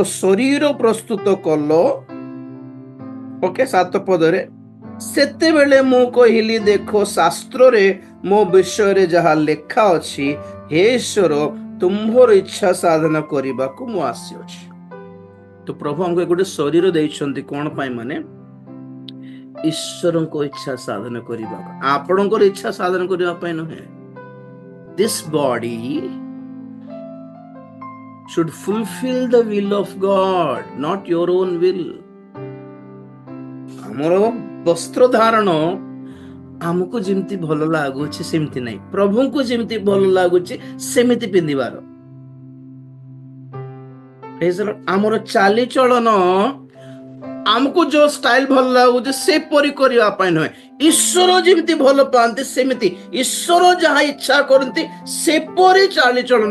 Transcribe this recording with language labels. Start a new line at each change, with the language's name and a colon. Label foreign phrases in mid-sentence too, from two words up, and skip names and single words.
Odia: ଶରୀର ପ୍ରସ୍ତୁତ କଲ ଓକେ 7 ପଦରେ ସେତେବେଳେ ମୁଁ କହିଲି ଦେଖ ଶାସ୍ତ୍ରରେ ମୋ ବିଷୟରେ ଯାହା ଲେଖା ଅଛି ହେ ଈଶ୍ୱର ତୁମ୍ଭର ଇଚ୍ଛା ସାଧନ କରିବାକୁ ମୁଁ ଆସିଅଛି ତ ପ୍ରଭୁ ଆମକୁ ଗୋଟେ ଶରୀର ଦେଇଛନ୍ତି କଣ ପାଇଁ ମାନେ ଈଶ୍ୱରଙ୍କ ଇଚ୍ଛା ସାଧନ କରିବା ଆପଣଙ୍କର ଇଚ୍ଛା ସାଧନ କରିବା ପାଇଁ ନୁହେଁ
English: this body should fulfill the will of God not your own will
Odia: ଆମର ବସ୍ତ୍ର ଧାରଣ ଆମକୁ ଯେମିତି ଭଲ ଲାଗୁଛି ସେମିତି ନାହିଁ ପ୍ରଭୁଙ୍କୁ ଯେମିତି ଭଲ ଲାଗୁଛି ସେମିତି ପିନ୍ଧିବାର ଆମର ଚାଲିଚଳନ ଆମକୁ ଯୋଉ ଷ୍ଟାଇଲ ଭଲ ଲାଗୁଛି ସେପରି କରିବା ପାଇଁ ନୁହେଁ ଈଶ୍ୱର ଯେମିତି ଭଲ ପାଆନ୍ତି ସେମିତି ଈଶ୍ୱର ଯାହା ଇଚ୍ଛା କରନ୍ତି ସେପରି ଚାଲିଚଳନ